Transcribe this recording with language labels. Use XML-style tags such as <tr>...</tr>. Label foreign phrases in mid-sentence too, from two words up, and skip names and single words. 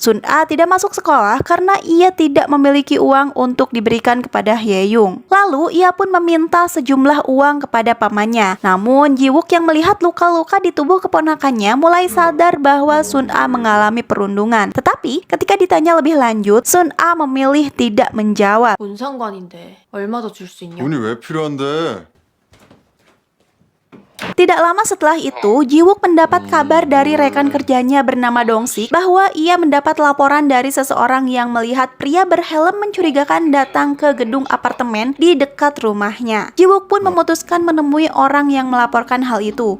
<id>Sun Ah tidak masuk sekolah karena ia tidak memiliki uang untuk diberikan kepada Hye-young. Lalu ia pun meminta sejumlah uang kepada pamannya. Namun Ji-wook yang melihat luka-luka di tubuh keponakannya mulai sadar bahwa Sun Ah mengalami perundungan. Tetapi ketika ditanya lebih lanjut, Sun Ah memilih tidak menjawab.</id> <ko>뭔 상관인데 얼마 더 줄 수 있냐? 돈이 왜 필요한데?</ko> <id>Tidak lama setelah itu, Ji-wook mendapat kabar dari rekan kerjanya bernama Dong-sik bahwa ia mendapat laporan dari seseorang yang melihat pria berhelm mencurigakan datang ke gedung apartemen di dekat rumahnya. Ji-wook pun memutuskan menemui orang yang melaporkan hal itu.</id>